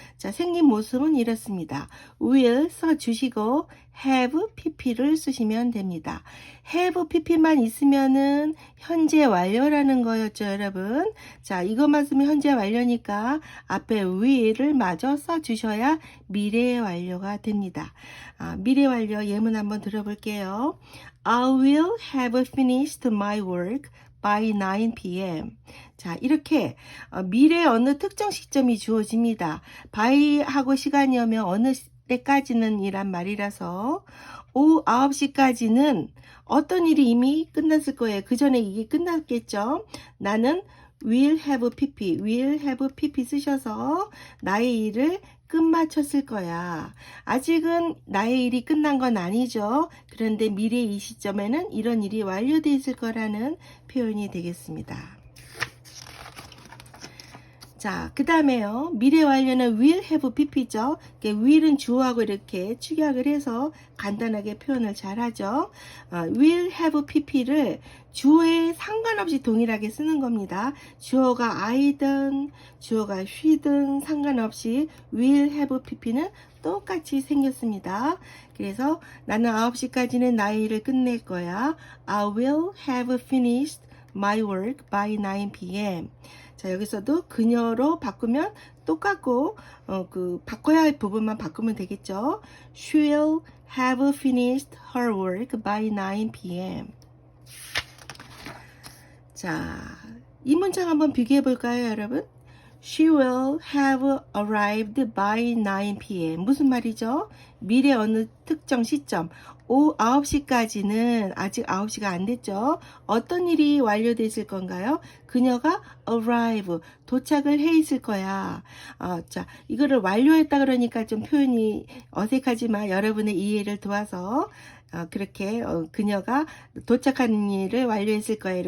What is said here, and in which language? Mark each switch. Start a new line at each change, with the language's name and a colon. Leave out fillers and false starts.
Korean: 자, 생긴 모습은 이렇습니다. will 써주시고 have pp를 쓰시면 됩니다. have pp만 있으면은 현재 완료라는 거였죠, 여러분. 자, 이것만 쓰면 현재 완료니까 앞에 will을 마저 써주셔야 미래 완료가 됩니다. 미래 완료 예문 한번 들어볼게요.
English: I will have finished my work by 9 p.m.
Korean: 자, 이렇게 미래 어느 특정 시점이 주어집니다. by하고 시간이 오면 어느 때까지는 이란 말이라서 오후 9시까지는 어떤 일이 이미 끝났을 거예요. 그 전에 이게 끝났겠죠. 나는 will have pp 쓰셔서 나의 일을 끝마쳤을 거야. 아직은 나의 일이 끝난 건 아니죠. 그런데 미래 이 시점에는 이런 일이 완료되어 있을 거라는 표현이 되겠습니다. 자, 그 다음에요. 미래 완료는 will have pp죠. will은 주어하고 이렇게 축약을 해서 간단하게 표현을 잘 하죠. will have pp를 주어에 상관없이 동일하게 쓰는 겁니다. 주어가 I든 주어가 she든 상관없이 will have pp는 똑같이 생겼습니다. 그래서 나는 9시까지는 나의 일을 끝낼 거야.
English: I will have finished my work by 9 p.m.
Korean: 자, 여기서도 그녀로 바꾸면 똑같고 바꿔야 할 부분만 바꾸면 되겠죠.
English: She will have finished her work by 9 p.m.
Korean: 자, 이 문장 한번 비교해 볼까요, 여러분?
English: She will have arrived by 9 p.m.
Korean: 무슨 말이죠? 미래 어느 특정 시점, 오후 9시까지는 아직 9시가 안 됐죠. 어떤 일이 완료됐을 건가요? 그녀가 arrive, 도착을 해 있을 거야. 자, 이거를 완료했다 그러니까 좀 표현이 어색하지만 여러분의 이해를 도와서 그렇게 그녀가 도착하는 일을 완료했을 거예요.